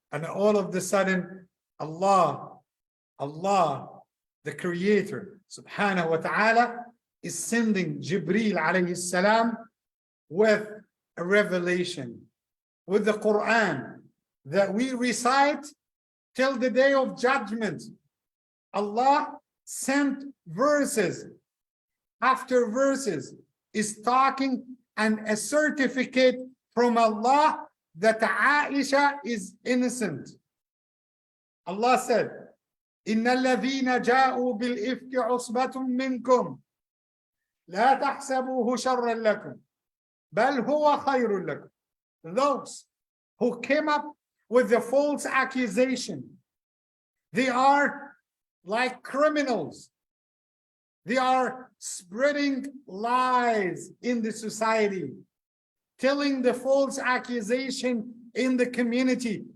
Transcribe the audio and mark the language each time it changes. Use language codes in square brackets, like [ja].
[en] And all of a sudden, Allah, the Creator, Subhanahu wa Ta'ala, is sending Jibreel alayhi salam with a revelation, with the Quran that we recite till the day of judgment. Allah sent verses after verses, is talking, and a certificate from Allah that Aisha is innocent. Allah said, [ar] إِنَّ الَّذِينَ جَاءُوا بِالْإِفْكِ عُصْبَةٌ مِّنْكُمْ لَا تَحْسَبُوهُ شَرًّا لَكُمْ بَلْ هُوَ خَيْرٌ لَكُمْ. [en] Those who came up with the false accusation, they are like criminals. They are spreading lies in the society, telling the false accusation in the community.